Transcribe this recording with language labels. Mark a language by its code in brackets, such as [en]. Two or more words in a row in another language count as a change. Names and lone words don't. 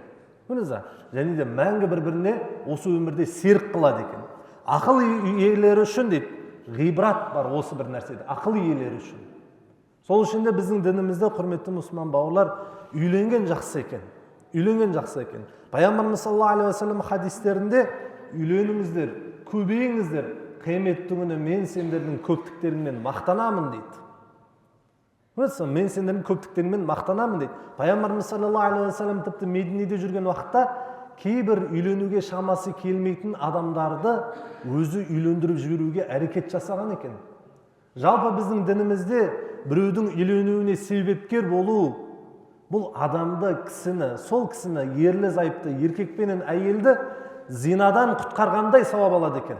[kk] Және де мәңгі бір-біріне осы өмірде серік қылады екен. Ақыл иелері үшін дейді, ғибрат бар осы бір нәрседе, ақыл иелері үшін. Сол үшін де біздің дінімізде, құрметті мұсылман бауырлар, үйленген жақсы екен. Үйленген жақсы екен. Пайғамбарымыз [ar] صلى الله عليه وسلم [kk] хадистерінде үйленіңіздер, көбейіңіздер, қиямет күні мен сендердің көптіктеріңмен мақтанамын дейді. Мен сендердің көптіктеріңмен мақтанамын дейді. Пайғамбарымыз [ar] صلى الله عليه وسلم [kk] тіпті Мединеде жүрген уақытта кейбір үйленуге шамасы келмейтін адамдарды өзі үйлендіріп жіберуге әрекет жасаған екен. Жалпы біздің дінімізде біреудің үйленуіне себепкер болу, бұл адамды, кісіні, сол кісіні, ерлі зайыпты, еркек пенен әйелді зинадан құтқарғандай сауап алады екен.